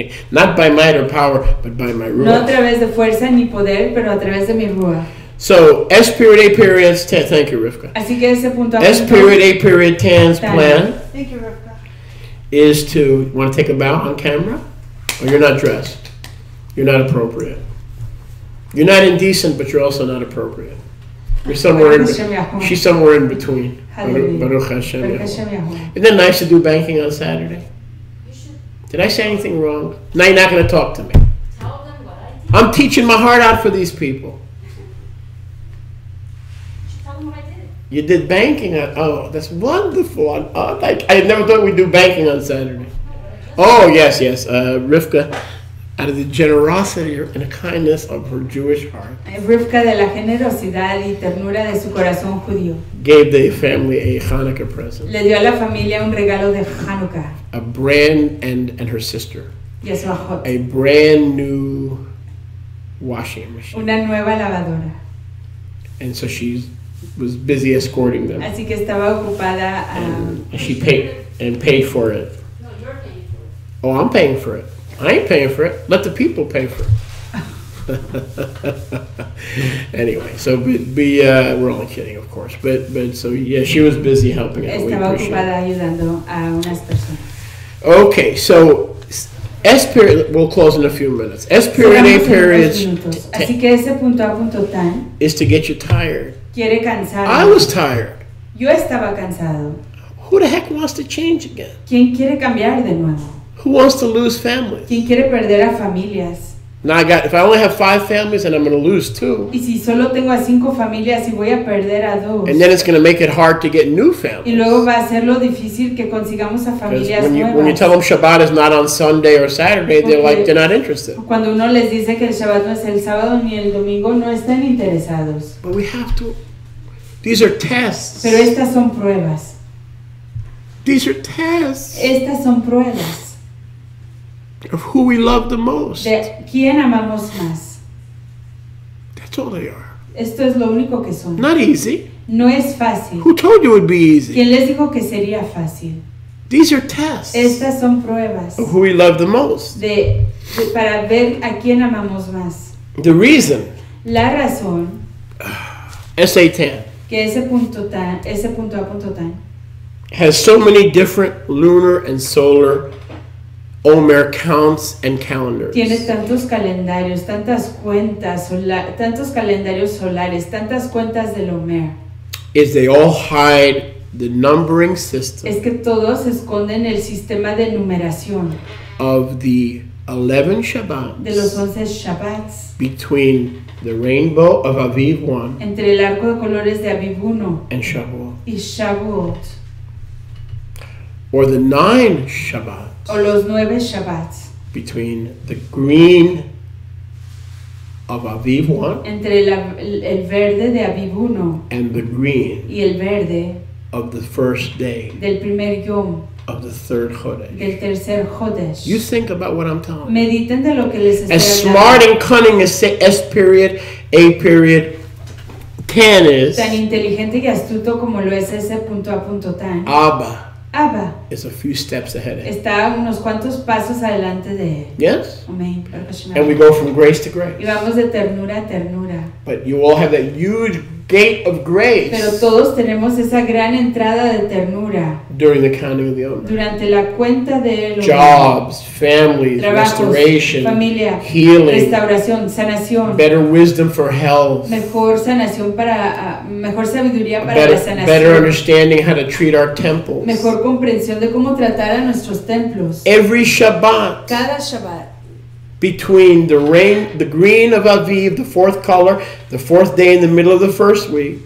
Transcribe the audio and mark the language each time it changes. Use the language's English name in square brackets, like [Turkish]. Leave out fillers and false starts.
[English] Not by might or power, but by my [Spanish] No a ruach. través de fuerza ni poder, pero a través de mi Ruach. [English] So, S period, A period, thank you, Rivka. [Spanish] Así que ese punto [English] S period, A period, Tan's plan Thank you, Rivka. is to, want to take a bow on camera? Or you're not dressed. You're not appropriate. You're not indecent, but you're also not appropriate. You're somewhere in, she's somewhere in between. Hallelujah. [Hebrew] Baruch Hashem. Baruch Yahweh. Hashem Yahuwah. [English] Isn't it nice to do banking on Saturday? Did I say anything wrong? Now you're not going to talk to me. Tell them what I did. I'm teaching my heart out for these people. Tell them what I did. You did banking on, oh, that's wonderful. I never thought we'd do banking on Saturday. Oh, yes. Rivka, out of the generosity and the kindness of her Jewish heart, [Spanish] Rivka, de la generosidad y ternura de su corazón judío, [English] gave the family a Hanukkah present. [Spanish] le dio a la familia un regalo de Hanukkah [English] A brand, and her sister, [Spanish] y a su ajot, [English] a brand new washing machine. [Spanish] una nueva lavadora. [English] And so she was busy escorting them. [Spanish] Así que estaba ocupada [English] And she paid for it. No, you're paying for it. Oh, I'm paying for it. I ain't paying for it. Let the people pay for it. Anyway, so we're only kidding, of course. But so yeah, she was busy helping out. [Spanish] Estaba ocupada ayudando a unas personas. [English] Okay, so S period. We'll close in a few minutes. S period, A period. [Spanish] Así que ese punto A, punto tan. [English] Is to get you tired. [Spanish] Quiere cansar. [English] I was tired. [Spanish] Yo estaba cansado. [English] Who the heck wants to change again? [Spanish] ¿Quién quiere cambiar de nuevo? [English] Who wants to lose families? [Spanish] ¿Quién quiere perder a familias? [English] Now if I only have 5 families, and I'm going to lose 2. [Spanish] Y si solo tengo a 5 familias y voy a perder a 2. [English] And then it's going to make it hard to get new families. [Spanish] Y luego va a hacerlo difícil que consigamos a familias nuevas. [English] When you tell them Shabbat is not on Sunday or Saturday, they're not interested. [Spanish] Cuando uno les dice que el Shabbat no es el sábado ni el domingo, no están interesados. [English] But we have to. These are tests. [Spanish] Pero estas son pruebas. [English] These are tests. [Spanish] Estas son pruebas. [English] Of who we love the most. [Spanish] De quién amamos más. [English] That's all they are. [Spanish] Esto es lo único que son. [English] Not easy. [Spanish] No es fácil. [English] Who told you it would be easy? [Spanish] ¿Quién les dijo que sería fácil? [English] These are tests. [Spanish] Estas son pruebas. [English] Of who we love the most. [Spanish] Para ver a quién amamos más. [English] The reason. [Spanish] La razón. [English] SA10. [Spanish] Que ese punto A, punto tan. [English] Has so many different lunar and solar Omer counts and calendars. [Spanish] Tiene tantos calendarios, tantas cuentas, tantos calendarios solares, tantas cuentas del Omer. [English] Is they all hide the numbering system. [Spanish] Es que todos esconden el sistema de numeración. [English] Of the 11 Shabbats. [Spanish] De los 11 Shabbats. [English] Between the rainbow of Aviv 1. [Spanish] Entre el arco de colores de Aviv 1. [English] And Shavuot. [Spanish] Y Shavuot. [English] Or the 9 Shabbats. [Spanish] O los 9 Shabbats. [English] Between the green of Aviv 1. [Spanish] Entre el verde de Aviv 1. [English] And the green. [Spanish] Y el verde. [English] Of the first day. [Spanish] Del primer yom. [English] Of the third Chodesh. [Spanish] Del tercer Chodesh. [English] You think about what I'm telling you. [Spanish] Mediten de lo que les estoy [English] As [Spanish] hablando. [English] smart and cunning as S period, A period, tan is. [Spanish] Tan inteligente y astuto como lo es ese punto A, punto tan. [English] Abba is a few steps ahead of him. [Spanish] Está unos cuantos pasos adelante de él. [English] Yes? [Spanish] Amén. [English] And we go from grace to grace. [Spanish] Y vamos de ternura a ternura. [English] But you all have that huge gate of grace. [Spanish] Pero todos tenemos esa gran entrada de ternura. [English] During the counting of the Omer. [Spanish] Durante la cuenta de los [English] jobs, families, [Spanish] trabajos, [English] restoration, [Spanish] familia, [English] healing, [Spanish] restauración, sanación, [English] better wisdom for health, [Spanish] mejor sanación para mejor sabiduría para la sanación, [English] better understanding how to treat our temples, [Spanish] mejor comprensión de cómo tratar a nuestros templos. [English] Every Shabbat, [Spanish] cada Shabbat, [English] between the green of Aviv, the 4th color, the 4th day in the middle of the first week,